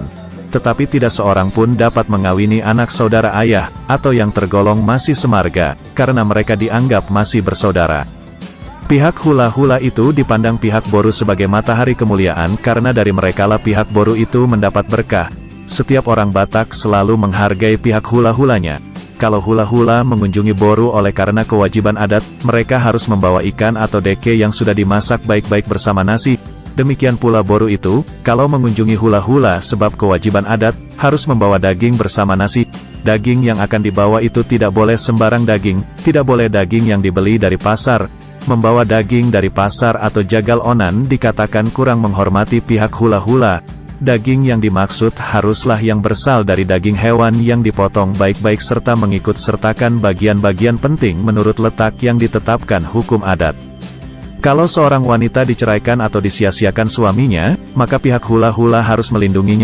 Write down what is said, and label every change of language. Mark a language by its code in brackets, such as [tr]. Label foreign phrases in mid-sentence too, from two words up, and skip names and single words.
[id] Tetapi tidak seorang pun dapat mengawini anak saudara ayah, atau yang tergolong masih semarga, karena mereka dianggap masih bersaudara. Pihak hula-hula itu dipandang pihak boru sebagai matahari kemuliaan karena dari merekalah pihak boru itu mendapat berkah. Setiap orang Batak selalu menghargai pihak hula-hulanya. Kalau hula-hula mengunjungi boru oleh karena kewajiban adat, mereka harus membawa ikan atau deke yang sudah dimasak baik-baik bersama nasi. Demikian pula boru itu, kalau mengunjungi hula-hula sebab kewajiban adat, harus membawa daging bersama nasi. Daging yang akan dibawa itu tidak boleh sembarang daging, tidak boleh daging yang dibeli dari pasar. Membawa daging dari pasar atau [bbc] jagal onan [id] dikatakan kurang menghormati pihak hula-hula. daging yang dimaksud haruslah yang berasal dari daging hewan yang dipotong baik-baik serta mengikut sertakan bagian-bagian penting menurut letak yang ditetapkan hukum adat. Kalau seorang wanita diceraikan atau disia-siakan suaminya, maka pihak hula-hula harus melindunginya.